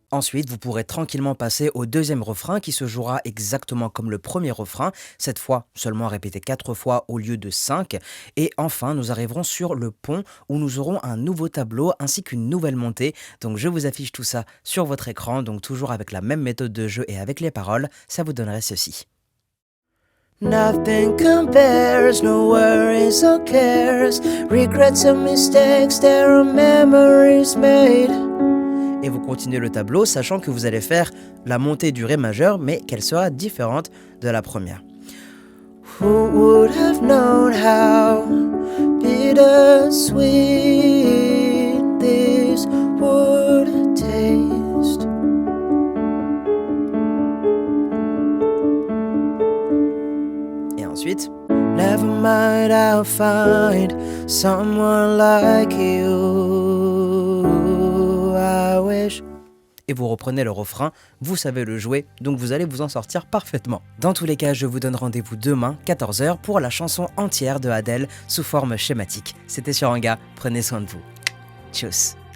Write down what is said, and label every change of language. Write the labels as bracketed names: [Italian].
[French] Ensuite, vous pourrez tranquillement passer au deuxième refrain qui se jouera exactement comme le premier refrain, cette fois seulement répété 4 fois au lieu de 5. Et enfin, nous arriverons sur le pont où nous aurons un nouveau tableau ainsi qu'une nouvelle montée. Donc je vous affiche tout ça sur votre écran, donc toujours avec la même méthode de jeu et avec les paroles, ça vous donnerait ceci. [English] Nothing compares, no worries or cares, regrets and mistakes, there are memories made. [French] Et vous continuez le tableau, sachant que vous allez faire la montée du Ré majeur, mais qu'elle sera différente de la première. [English] Who would have known how bittersweet this would taste? [French] Et ensuite, [English] never mind, I'll find someone like you. I wish. [French] Et vous reprenez le refrain, vous savez le jouer, donc vous allez vous en sortir parfaitement. Dans tous les cas, je vous donne rendez-vous demain, 14 h, pour la chanson entière de Adele sous forme schématique. C'était Shuranga, prenez soin de vous. Tchuss.